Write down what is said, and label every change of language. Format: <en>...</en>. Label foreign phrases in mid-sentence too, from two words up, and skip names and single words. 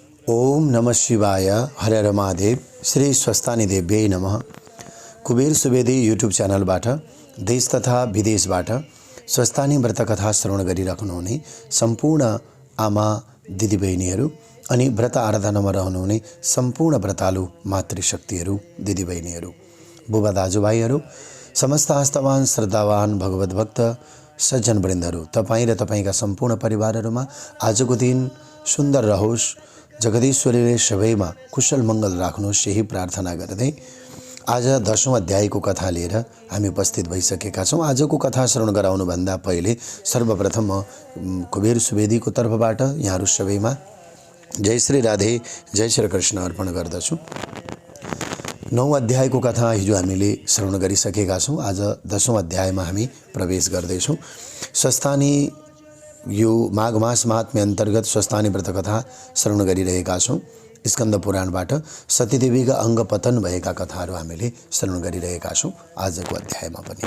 <ne>ओम नमः शिवाय। हर हर महादेव। श्री स्वस्तानी देव्यै नमः। कुबेर सुवेदी यूट्यूब च्यानलबाट देश तथा विदेशबाट स्वस्तानी व्रत कथा श्रवण गरिराख्नुहुने सम्पूर्ण आमा दिदीबहिनीहरू अनि व्रत आराधनामा रहनुहुने सम्पूर्ण व्रतालु मातृशक्तिहरू दिदीबहिनीहरू, बुबा दाजुभाइहरू, समस्त आस्थावान श्रद्धावान भगवत भक्त सज्जनवृन्दहरू, तपाईँ र तपाईँका सम्पूर्ण परिवारहरूमा आजको दिन सुन्दर रहोस्, जगदीश्वरीले सबैमा कुशल मङ्गल राख्नुहोस्, यही प्रार्थना गर्दै आज 10औं अध्यायको कथा लिएर हामी उपस्थित भइसकेका छौँ। आजको कथा श्रवण गराउनुभन्दा पहिले सर्वप्रथम म कुबेर सुवेदीको तर्फबाट यहाँहरू सबैमा जय श्री राधे, जय श्री कृष्ण अर्पण गर्दछु। 9औं अध्यायको कथा हिजो हामीले श्रवण गरिसकेका छौँ। आज 10औं अध्यायमा हामी प्रवेश गर्दैछौँ। स्वस्थानी यो माघ मास महात्म्य अन्तर्गत स्वस्थानी व्रत कथा श्रवण गरिरहेका छौँ। स्कन्द पुराणबाट सतीदेवीका अङ्ग पतन भएका कथाहरू हामीले श्रवण गरिरहेका छौँ आजको अध्यायमा पनि।</ne>